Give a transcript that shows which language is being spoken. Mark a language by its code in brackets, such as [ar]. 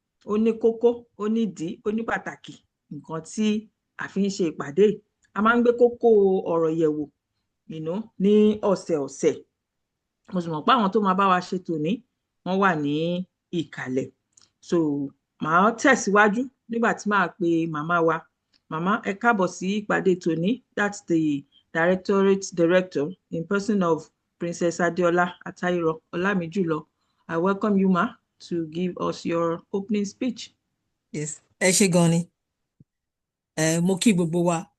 [yo] Ó ní kókó, ó ní ìdí, ó ní pàtàkì nǹkan tí a fi ń ṣe ìpàdé. A máa ń gbé kókó ọ̀rọ̀ yẹ̀wò ní ọ̀sẹ̀ọ̀sẹ̀. Mo sì mọ̀ pé àwọn tó máa bá wa ṣe tòní wọ́n wà ní ìkàlẹ̀. So màá tẹ̀síwájú nígbà tí màá pe màmá wa. Màmá, ẹ káàbọ̀ sí ìpàdé tòní. [en] That's the Directorate Director in person of Princess Adeola Atayiro Olamijulo. I welcome you, ma, to give us your opening speech. Yes, [yo] ẹ ṣé gan ni. Mo kí gbogbo wa.